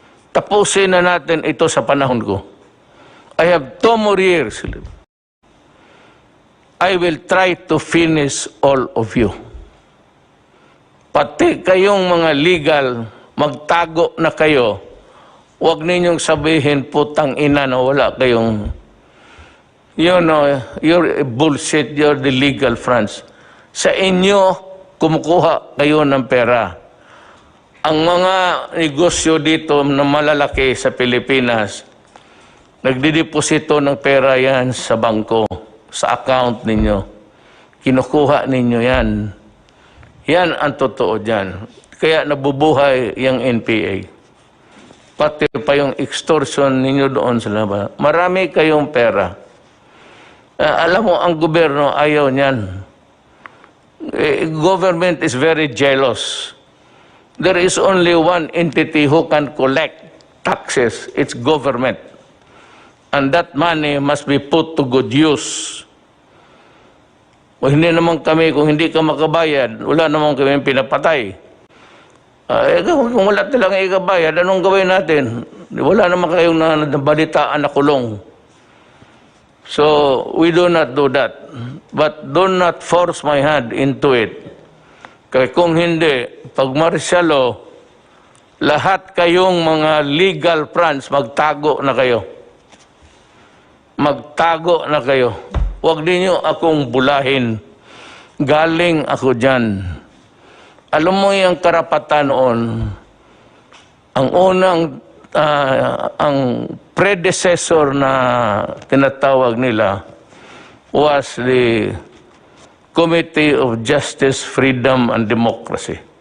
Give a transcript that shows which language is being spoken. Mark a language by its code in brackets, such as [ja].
[tl] Tapusin na natin ito sa panahon ko. [en] I have 2 more years. I will try to finish all of you. [tl] Pati kayong mga legal, magtago na kayo. Huwag ninyong sabihin, putang ina na wala kayong, [en] you know, you're bullshit, you're the legal France. [tl] Sa inyo, kumukuha kayo ng pera. Ang mga negosyo dito na malalaki sa Pilipinas, nagdideposito ng pera yan sa bangko, sa account ninyo. Kinukuha ninyo yan. Yan ang totoo dyan. Kaya nabubuhay yung NPA. Pati pa yung extortion ninyo doon sa labas. Marami kayong pera. Alam mo, ang gobyerno ayaw niyan. [en] Government is very jealous. There is only one entity who can collect taxes. It's government. And that money must be put to good use. [tl] O hindi naman kami, kung hindi ka makabayad, wala naman kami pinapatay. Kung wala talang ikabayad, anong gawin natin? Wala naman kayong nabalitaan na kulong. [en] So, we do not do that. But do not force my hand into it. [tl] Kaya kung hindi, pag martial law, lahat kayong mga legal fronts, magtago na kayo. Magtago na kayo. Huwag ninyo akong bulahin. Galing ako dyan. Alam mo yung karapatan noon, ang unang, ang predecessor na tinatawag nila [en] was the Committee of Justice, Freedom, and Democracy.